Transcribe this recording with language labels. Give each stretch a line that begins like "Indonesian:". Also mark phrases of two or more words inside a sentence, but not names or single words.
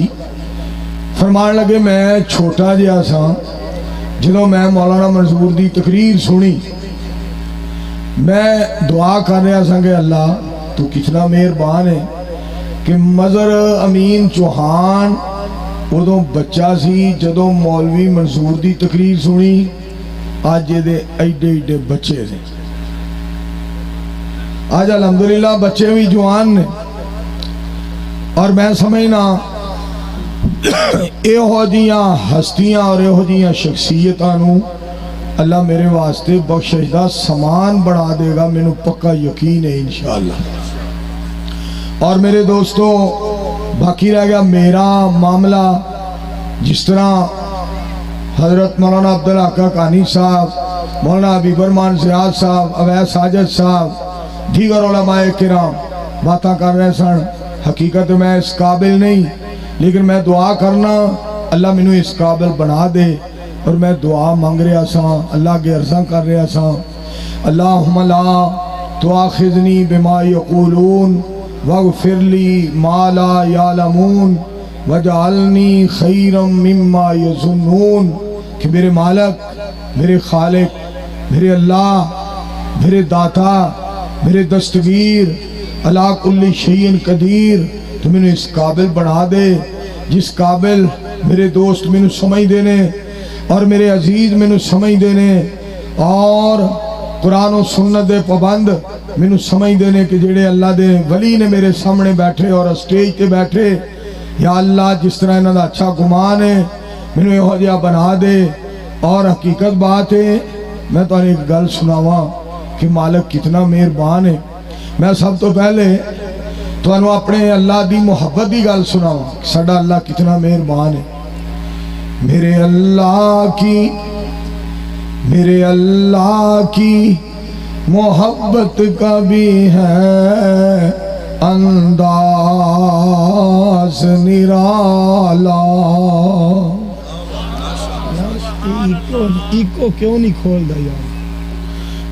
Punjabi: فرمان لگے میں چھوٹا جہا سا جدوں میں مولانا منظور دی تقریر سنی، میں دعا کر رہا سا کہ اللہ تو کتنا مہربان ہے کہ مظہر امین چوہان ادوں بچہ سی جدوں مولوی منظور دی تقریر سنی، آج دے ایڈے ایڈے بچے نے. آج الحمدللہ بچے بھی جوان نے اور میں سمجھنا یہو جیاں ہستیاں اور یہو جیاں شخصیتاں نو اللہ میرے واسطے بخشش دا سامان بنا دے گا، مینوں پکا یقین ہے انشاءاللہ۔ اور میرے دوستو باقی رہ گیا میرا معاملہ، جس طرح حضرت مولانا عبدالحق حقانی صاحب، مولانا حبیب الرحمان زیاد صاحب، اویس ساجد صاحب، دیگر علماء کرام باتاں کر رہے سن، حقیقت میں اس قابل نہیں، لیکن میں دعا کرنا اللہ مینوں اس قابل بنا دے، اور میں دعا مانگ رہا سا، اللہ کے عرضاں کر رہا سا،
Arabic: اللہم لا تواخذنی بما یقولون واغفر لی ما لا یعلمون وجعلنی خیرا مما یظنون،
Punjabi: کہ میرے مالک، میرے خالق، میرے اللہ، میرے داتا، میرے دستگیر، علی
Arabic: کل شیء قدیر،
Punjabi: تو میں نے اس قابل بنا دے جس قابل میرے دوست میں نے سمجھ دینے اور میرے عزیز میں نے سمجھ دینے اور قرآن و سنت دے پابند میں نے سمجھ دینے کہ جڑے اللہ دے ولی نے میرے سامنے بیٹھے اور اسٹیج تے بیٹھے، یا اللہ جس طرح انہاں دا اچھا گمان ہے مینوں یہو جہا بنا دے۔ اور حقیقت بات ہے میں تو ایک گل سناواں کہ مالک کتنا مہربان ہے۔ میں سب تو پہلے تو اپنے اللہ دی محبت دی گل سناواں کہ ساڈا اللہ کتنا مہربان ہے۔
Urdu: میرے اللہ کی محبت کا بھی ہے انداز نرالا،
Punjabi: ایکو کیوں نہیں کھول دا یار؟